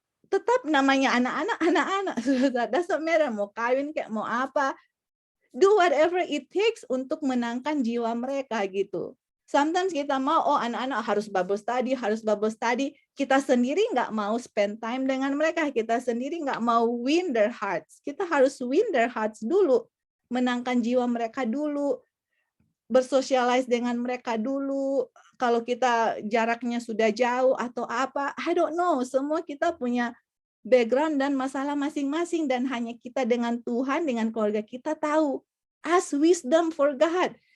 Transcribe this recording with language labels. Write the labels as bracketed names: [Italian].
[Indonesian] Tetap namanya anak-anak, [English] doesn't matter, [Indonesian] mau kawin kayak mau apa, [English] do whatever it takes [Indonesian] untuk menangkan jiwa mereka gitu. [English] Sometimes [Indonesian] kita mau, anak-anak harus Bible study. Kita sendiri nggak mau [English] spend time [Indonesian] dengan mereka. Kita sendiri nggak mau [English] win their hearts. [Indonesian] Kita harus win their hearts dulu. Menangkan jiwa mereka dulu. Bersosialize dengan mereka dulu. Kalau kita jaraknya sudah jauh atau apa, [English] I don't know. [Indonesian] Semua kita punya background dan masalah masing-masing. Dan hanya kita dengan Tuhan, dengan keluarga kita tahu. [English] Ask wisdom for God.